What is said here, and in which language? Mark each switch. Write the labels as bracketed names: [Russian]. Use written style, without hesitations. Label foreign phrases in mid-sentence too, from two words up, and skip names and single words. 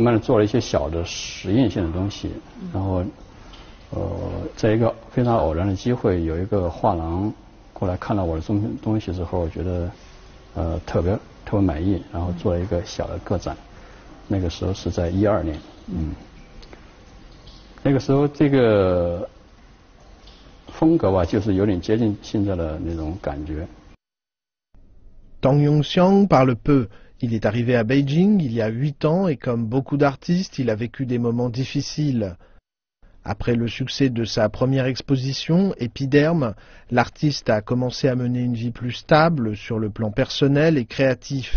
[Chinese] 慢的做了一些小的实验性的东西，然后在一个非常偶然的机会，有一个画廊过来看到我的东西之后，觉得特别满意，然后做了一个小的个展，那个时候是在2012年，那个时候这个风格吧，就是有点接近现在的那种感觉。 [French] Tang Yongxiang parle peu. Il est arrivé à Beijing il y a 8 ans et comme beaucoup d'artistes, il a vécu des moments difficiles. Après le succès de sa première exposition, Épiderme, l'artiste a commencé à mener une vie plus stable sur le plan personnel et créatif.